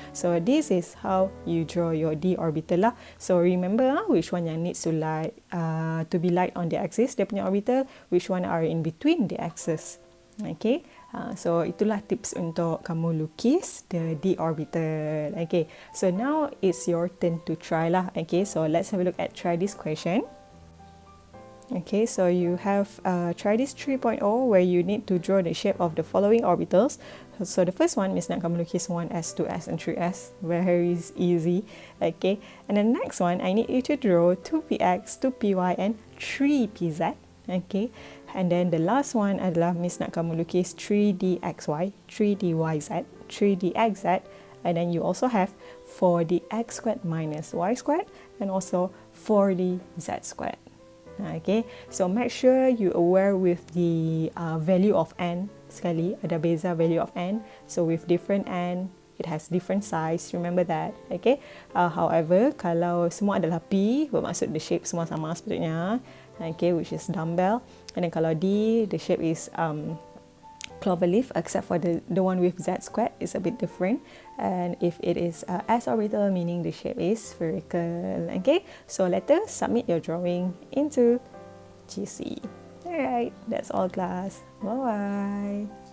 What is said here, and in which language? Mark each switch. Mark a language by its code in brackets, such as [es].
[en] So this is how you draw your d orbital lah. So remember which one yang needs to be light on the axis, [ms] dia punya orbital, [en] which one are in between the axis. [ms] Okay, so itulah tips untuk kamu lukis [en] the d orbital. Okay, so now it's your turn to try lah. Okay, so let's have a look at try this question. Okay, so you have try this 3.0 where you need to draw the shape of the following orbitals. So the first one is [ms] nak kamu lukis [en] 1s, 2s and 3s. Very easy. Okay, and the next one I need you to draw 2px, 2py and 3pz. Okay, and then the last one [ms] adalah Miss nak kamu lukis [en] 3dxy, 3dyz, 3dxz, and then you also have 4dx squared minus y squared and also 4dz squared. Okay, so make sure you aware with the value of n [ms] sekali, ada beza [en] value of n. So with different n, it has different size. Remember that. Okay. [ms] However, kalau semua adalah p, bermaksud [en] the shape [ms] semua sama sepatutnya. [en] Okay, which is dumbbell. And then kalau d, the shape is cloverleaf, except for the one with z squared is a bit different. And if it is s orbital, meaning the shape is spherical. Okay, so later submit your drawing into GC. Alright, that's all class. Bye bye.